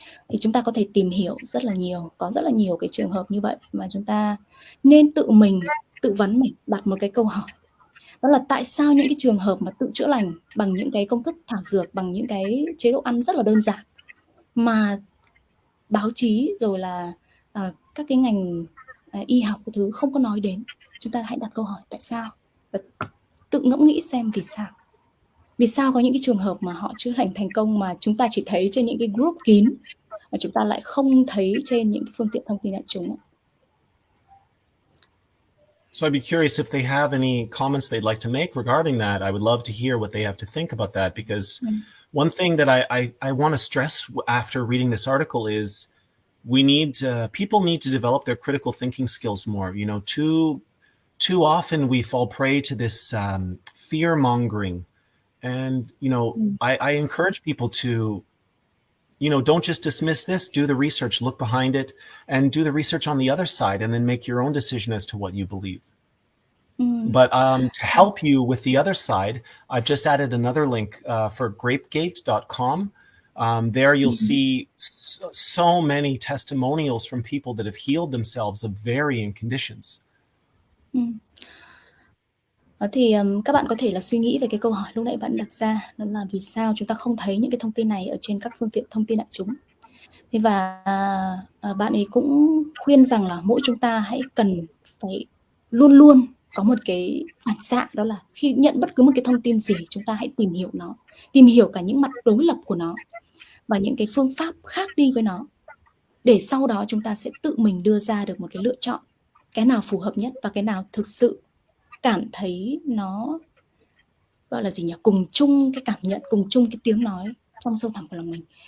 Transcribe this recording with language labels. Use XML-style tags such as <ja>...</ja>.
<vi>Thì chúng ta có thể tìm hiểu rất là nhiều, có rất là nhiều cái trường hợp như vậy mà chúng ta nên tự mình tự vấn mình, đặt một cái câu hỏi, đó là tại sao những cái trường hợp mà tự chữa lành bằng những cái công thức thảo dược, bằng những cái chế độ ăn rất là đơn giản mà báo chí rồi là các cái ngành y học cái thứ không có nói đến. Chúng ta hãy đặt câu hỏi tại sao, và tự ngẫm nghĩ xem vì sao có những cái trường hợp mà họ chữa lành thành công mà chúng ta chỉ thấy trên những cái group kín, mà chúng ta lại không thấy trên những cái phương tiện thông tin đại chúng.</vi> <en>So I'd be curious if they have any comments they'd like to make regarding that. I would love to hear what they have to think about that, because one thing that I want to stress after reading this article is people need to develop their critical thinking skills more. You know, too often we fall prey to this fear mongering, and you know, I encourage people to, you know, don't just dismiss this, do the research, look behind it, and do the research on the other side, and then make your own decision as to what you believe. But to help you with the other side, I've just added another link for grapegate.com. There you'll see so many testimonials from people that have healed themselves of varying conditions.</en> <vi>Thì các bạn có thể là suy nghĩ về cái câu hỏi lúc nãy bạn đặt ra, đó là vì sao chúng ta không thấy những cái thông tin này ở trên các phương tiện thông tin đại chúng. Thế và bạn ấy cũng khuyên rằng là mỗi chúng ta hãy cần phải luôn luôn có một cái phản xạ, đó là khi nhận bất cứ một cái thông tin gì, chúng ta hãy tìm hiểu nó, tìm hiểu cả những mặt đối lập của nó và những cái phương pháp khác đi với nó, để sau đó chúng ta sẽ tự mình đưa ra được một cái lựa chọn, cái nào phù hợp nhất và cái nào thực sự cảm thấy nó gọi là gì nhỉ, cùng chung cái cảm nhận, cùng chung cái tiếng nói trong sâu thẳm của lòng mình.</vi>